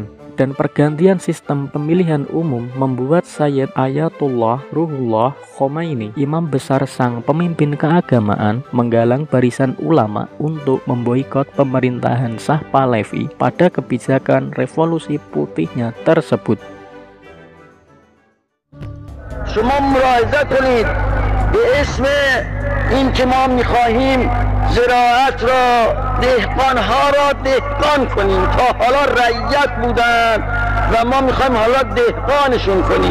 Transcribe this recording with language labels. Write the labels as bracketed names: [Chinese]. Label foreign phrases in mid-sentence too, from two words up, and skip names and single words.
[Indonesian] Dan pergantian sistem pemilihan umum membuat Sayyid Ayatullah Ruhollah Khomeini, imam besar sang pemimpin keagamaan, menggalang barisan ulama untuk memboikot pemerintahan Shah Pahlavi pada kebijakan revolusi putihnya tersebut. [Persian] شما ملاحظه کنید به اسم این که ما میخواهیم زراعت را دهقانها را دهقان کنیم، تا حالا رعیت بودن و ما میخوایم حالا دهقانشون کنیم.